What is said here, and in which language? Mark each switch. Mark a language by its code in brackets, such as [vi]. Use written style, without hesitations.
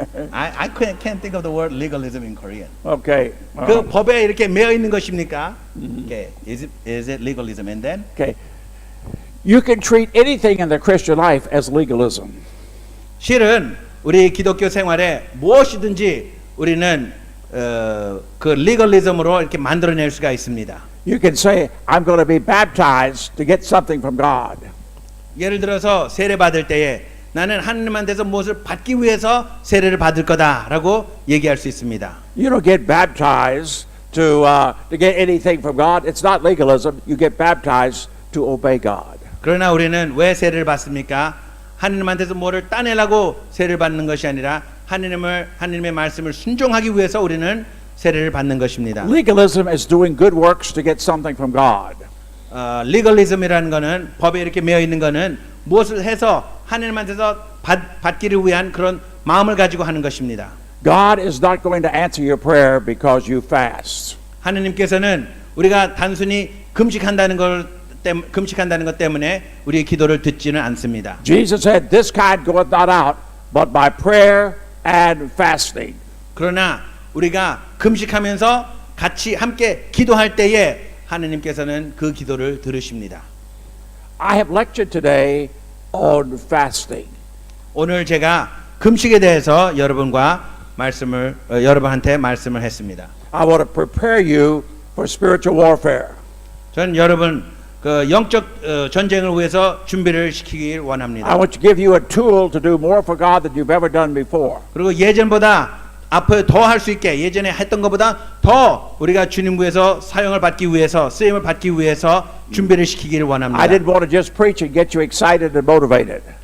[en] I can't think of the word legalism in Korean. Okay. [ko] 그 법에 이렇게 매여 있는 것입니까? [en] Okay. Is it legalism? And then Okay. You can treat anything in the Christian life as legalism. [ko] 실은 우리 기독교 생활에 무엇이든지 우리는 그 legalism으로 이렇게 만들어낼 수가 있습니다. [en] You can say, I'm going to be baptized to get something from God. [ko] 예를 들어서 세례 받을 때에 나는 하느님한테서 무엇을 받기 위해서 세례를 받을 거다라고 얘기할 수 있습니다. [en] You don't get baptized to get anything from God. It's not legalism. You get baptized to obey God. [ko] 그러나 우리는 왜 세례를 받습니까? 하느님한테서 뭐를 따내려고 세례를 받는 것이 아니라 하느님의 말씀을 순종하기 위해서 우리는 세례를 받는 것입니다. [en] Legalism is doing good works to get something from God. [ko] 리걸리즘이라는 거는 법에 이렇게 매여 있는 거는 무엇을 해서 하느님한테서 받기를 위한 그런 마음을 가지고 하는 것입니다. [en] God is not going to answer your prayer because you fast. [ko] 하느님께서는 우리가 단순히 금식한다는 것 때문에 우리의 기도를 듣지는 않습니다. [en] Jesus said, "This kind goeth not out, but by prayer and fasting." [ko] 그러나 우리가 금식하면서 같이 함께 기도할 때에 하느님께서는 그 기도를 들으십니다. [en] I have lectured today on fasting. [ko] 오늘 제가 금식에 대해서 여러분한테 말씀을 했습니다. [en] I want to prepare you for spiritual warfare. [ko] 저는 여러분 그 영적 전쟁을 위해서 준비를 시키길 원합니다. [en] I want to give you a tool to do more for God than you've ever done before. [ko] 그리고 예전보다 앞으로 더 할 수 있게 예전에 했던 것보다 더 우리가 주님 위해서 사용을 받기 위해서 쓰임을 받기 위해서 준비를 시키기를 원합니다. [en] I didn't want to just preach and get you excited and motivated.